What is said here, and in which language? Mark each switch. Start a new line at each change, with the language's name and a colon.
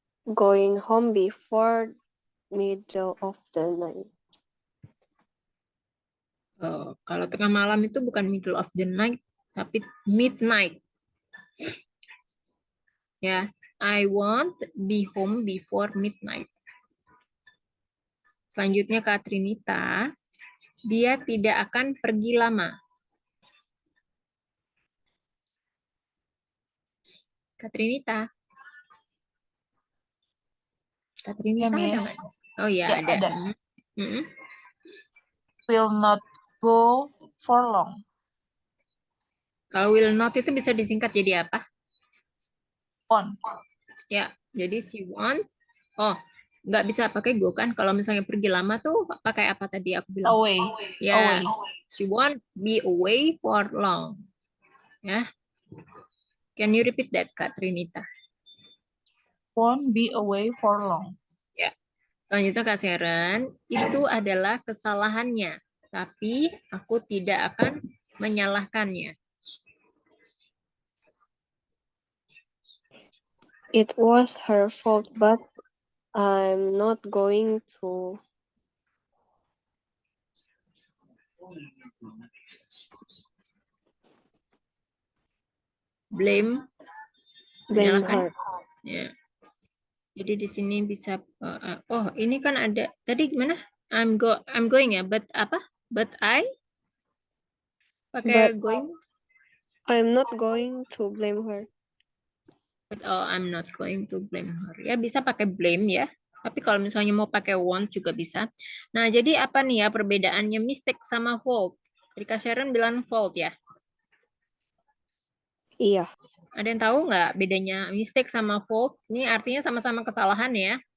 English: going home before middle of the night.
Indonesian: Oh, kalau tengah malam itu bukan
English: middle of the night,
Indonesian: tapi midnight.
English: Ya, I won't be home before midnight.
Indonesian: Selanjutnya Kak Trinita, dia tidak akan pergi lama. Kak Trinita. Kak Trinita ada
English: Miss.
Indonesian: nggak? Oh iya, Ya, ada. ada. Mm-mm.
English: Will not go for long.
Indonesian: Kalau will not itu bisa disingkat jadi apa?
English: Won't.
Indonesian: Ya, jadi
English: she won't.
Indonesian: Oh, nggak bisa pakai go kan? Kalau misalnya pergi lama tuh pakai apa tadi aku bilang?
English: Away.
Indonesian: Ya,
English: Away. she won't be away for long. Ya, can you repeat that, Kak Trinita? Won't be away for long.
Indonesian: Ya. Selanjutnya Kak Sharon, itu adalah kesalahannya, tapi aku tidak akan menyalahkannya.
English: It was her fault, but I'm not going to Blame, blame
Indonesian: menyalahkan.
English: her.
Indonesian: Ya. Jadi di sini bisa oh, ini kan ada tadi gimana?
English: I'm going ya, but apa? But pakai But going. I'm not going to blame her. But oh, I'm not going to blame her.
Indonesian: Ya bisa pakai blame ya. Tapi kalau misalnya mau pakai want juga bisa. Nah, jadi apa nih ya perbedaannya mistake sama fault? Tadi Kak Sharon bilang fault ya. Iya. Ada yang tahu nggak bedanya mistake sama fault? Ini artinya sama-sama kesalahan ya.